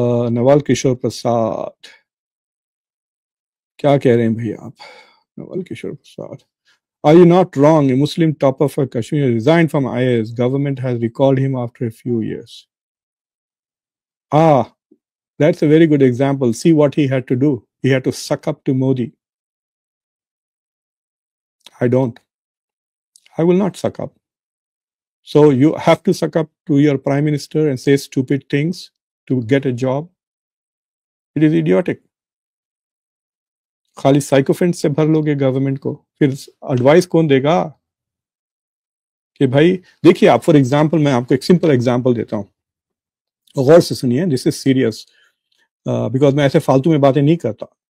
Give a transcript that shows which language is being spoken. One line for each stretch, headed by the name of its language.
Urdu: نوال کشور پرساد، کیا کہہ رہے ہیں بھائی آپ؟ نوال کشور Prasad,
English: are you not wrong? A Muslim topper for Kashmir resigned from IAS. Government has recalled him after a few years. That's a very good example. See what he had to do. He had to suck up to Modi. I don't. I will not suck up. So you have to suck up to your prime minister and say stupid things to get a job. It is idiotic.
Urdu: خالی سائیکوفینٹ سے بھر لو گے government کو، پھر advice کون دے گا؟ کہ بھائی دیکھیے آپ،
English: for example
Urdu: میں آپ کو ایک سمپل ایگزامپل دیتا ہوں، غور سے سنیے،
English: this is serious because
Urdu: میں ایسے فالتو میں باتیں نہیں کرتا.